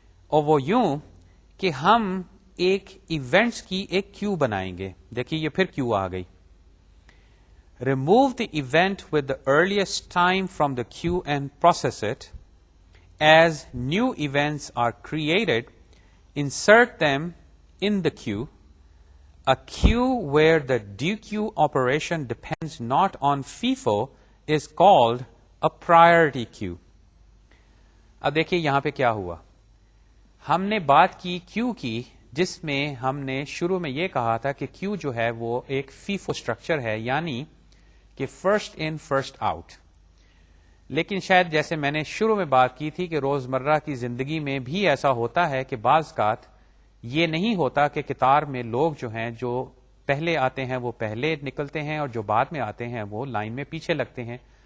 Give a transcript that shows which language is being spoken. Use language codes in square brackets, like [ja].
[ur] اور وہ یوں کہ ہم ایک ایونٹس کی ایک کیو بنائیں گے۔ دیکھیے یہ پھر کیو آ گئی۔ [en] Remove the event with the earliest time from the queue and process it as new events are created, insert them in the queue. A queue where the dequeue operation depends not on FIFO is called a priority queue. [ur] اب دیکھیے یہاں پہ کیا ہوا، ہم نے بات کی کیو کی جس میں ہم نے شروع میں یہ کہا تھا کہ کیو جو ہے وہ ایک FIFO اسٹرکچر ہے، یعنی کہ فرسٹ ان فرسٹ آؤٹ۔ لیکن شاید جیسے میں نے شروع میں بات کی تھی کہ روزمرہ کی زندگی میں بھی ایسا ہوتا ہے کہ بعض اوقات یہ نہیں ہوتا کہ قطار میں لوگ جو ہیں جو پہلے آتے ہیں وہ پہلے نکلتے ہیں اور جو بعد میں آتے ہیں وہ لائن میں پیچھے لگتے ہیں۔